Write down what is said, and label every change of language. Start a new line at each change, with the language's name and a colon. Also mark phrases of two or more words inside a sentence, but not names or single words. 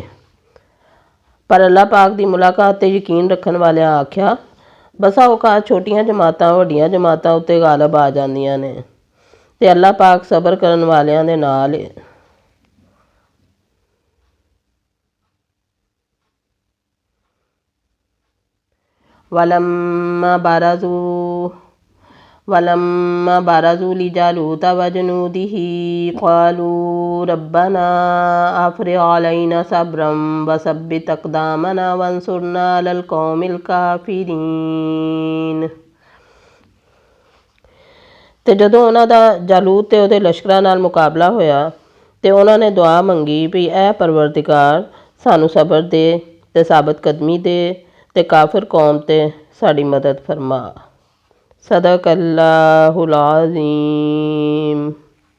Punjabi: پر اللہ پاک دی ملاقات تے یقین رکھن والیاں آکھیا، بسا اوقات چھوٹیاں جماعتاں وڈیاں جماعتاں اتے غالب آ جاندیاں نے تے اللہ پاک صبر کرن والیاں دے نال ہے.
Arabic: ولما برزوا لجالوت وجنوده قالوا ربنا أفرغ علينا صبرا وثبت أقدامنا وانصرنا على القوم الكافرين.
Punjabi: تے جدوں اونہاں دا جالوت تے اوہدے لشکراں نال مقابلہ ہویا تے اونہاں نے دعا منگی بھی اے پروردگار سانوں صبر دے تے ثابت قدمی دے تے کافر قوم تے ساڈی مدد فرما.
Arabic: صدق الله العظيم.